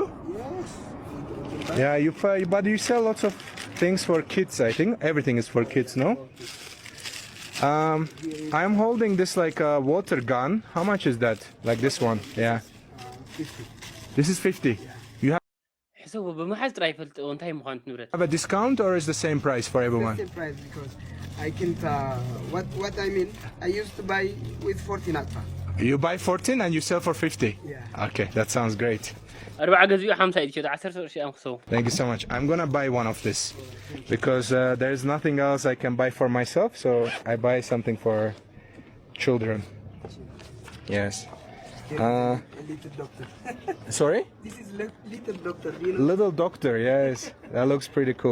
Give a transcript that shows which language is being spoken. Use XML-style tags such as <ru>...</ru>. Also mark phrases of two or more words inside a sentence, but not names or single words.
<en>Yes. Yeah, but you sell lots of things for kids, I think. Everything is for kids, no? I'm holding this like a water gun. How much is that? Like this one? Yeah. 50. This is 50. You</en> <ti>ሕሰቡ ብምሓዝ ጥራይ ፈልጥ እንታይ ምዃኑ ንብረት</ti> <en>have a discount or is the same price for everyone? Same price because I can't. What I mean, I used to buy with 14 atfa. You buy 14 and you sell for 50? Yeah. Okay, that sounds great.</en> <ti>40 ገዚኡ 50 እዩ 10 ቅርሺ እዮም ክሰቡ</ti> <en>Thank you so much. I'm gonna buy one of this because there's nothing else I can buy for myself, so I buy something for children. Yes. A little doctor. Sorry? This is little doctor. You know. Little doctor, yes. That looks pretty cool.</en>